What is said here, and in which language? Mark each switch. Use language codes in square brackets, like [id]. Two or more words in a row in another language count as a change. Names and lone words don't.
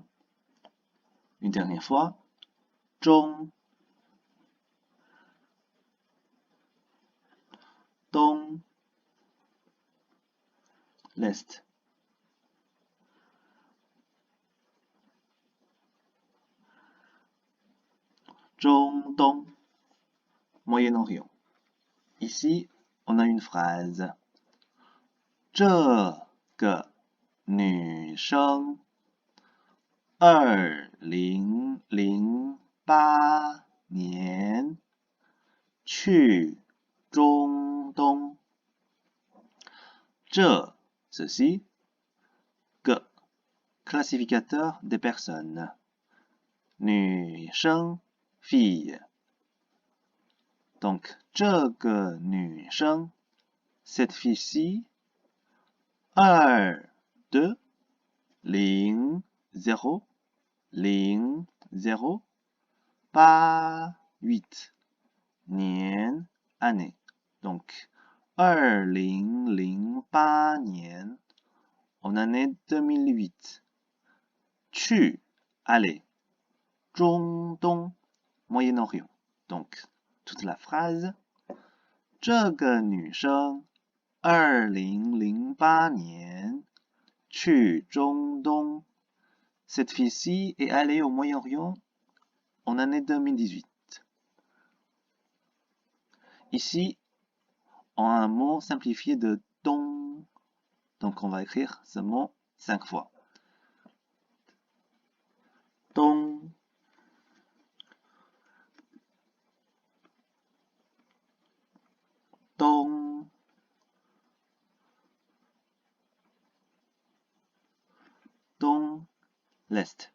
[fr] Une dernière fois. Zhong, Dong, l'est. Zhongdong, Moyen-Orient. Ici, on a une phrase. [zh] 这个女生2008去中东。 [fr] 这 ceci, que, classificateur des personnes. 女生 fille. Donc, [zh] 这个女生 [fr] cette fille-ci 2 0 0 0 0 8 年 année. Donc, 2008年 en année 2008. 去 aller. 中东 Moyen-Orient. Donc, toute la phrase. [zh] 这个女生2008年去中东. [fr] Cette fille-ci est allée au Moyen-Orient en année 2018. Ici, on a un mot simplifié de dong. Donc, on va écrire ce mot 5 fois. Dong, dong, dong, l'est.